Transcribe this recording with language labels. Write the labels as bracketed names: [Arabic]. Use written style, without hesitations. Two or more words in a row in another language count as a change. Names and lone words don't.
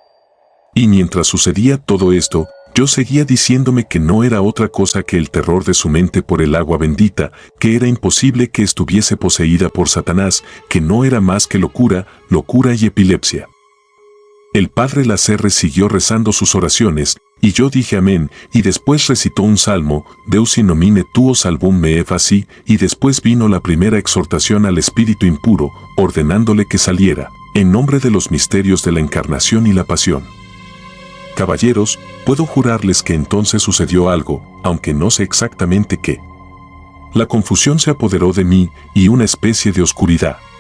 [Spanish] Y mientras sucedía todo esto, yo seguía diciéndome que no era otra cosa que el terror de su mente por el agua bendita, que era imposible que estuviese poseída por Satanás, que no era más que locura, locura y epilepsia. El padre Lasserre siguió rezando sus oraciones, y yo dije amén, y después recitó un salmo, [Latin] Deus in nomine tuo salvum me faci, [Spanish] y después vino la primera exhortación al espíritu impuro, ordenándole que saliera, en nombre de los misterios de la encarnación y la pasión. Caballeros, puedo jurarles que entonces sucedió algo, aunque no sé exactamente qué. La confusión se apoderó de mí y una especie de oscuridad.